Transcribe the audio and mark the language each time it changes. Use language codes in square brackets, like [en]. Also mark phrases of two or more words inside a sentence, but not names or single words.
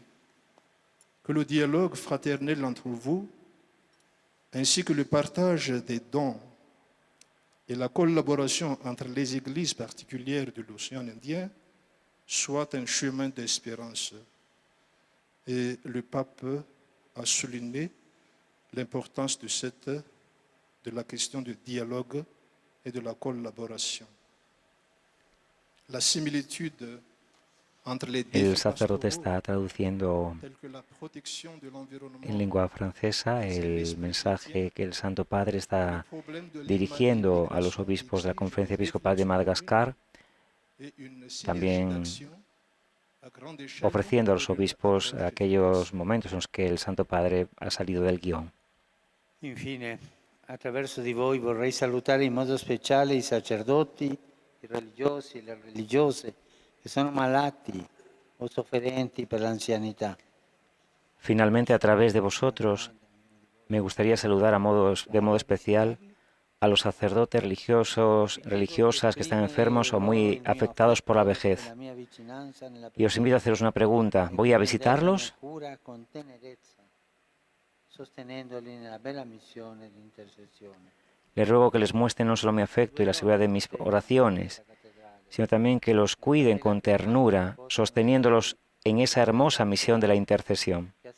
[fr] Que le dialogue fraternel entre vous, ainsi que le partage des dons et la collaboration entre les églises particulières de l'océan Indien soit un chemin d'espérance. Et le pape a souligné l'importance de la question du dialogue et de la collaboration. La similitude. [es] El sacerdote está traduciendo en lengua francesa el mensaje que el Santo Padre está dirigiendo a los obispos de la Conferencia Episcopal de Madagascar, también ofreciendo a los obispos aquellos momentos en los que el Santo Padre ha salido del guión. [it] Infine, attraverso di voi vorrei salutare in modo speciale i sacerdoti, i religiosi e le religiose que son malati o sofferenti per l'anzianità. [es] Finalmente, a través de vosotros, me gustaría saludar de modo especial a los sacerdotes religiosos, religiosas que están enfermos o muy afectados por la vejez. Y os invito a haceros una pregunta. ¿Voy a visitarlos? Les ruego que les muestren no solo mi afecto y la seguridad de mis oraciones, sino también que los cuiden con ternura, sosteniéndolos en esa hermosa misión de la intercesión.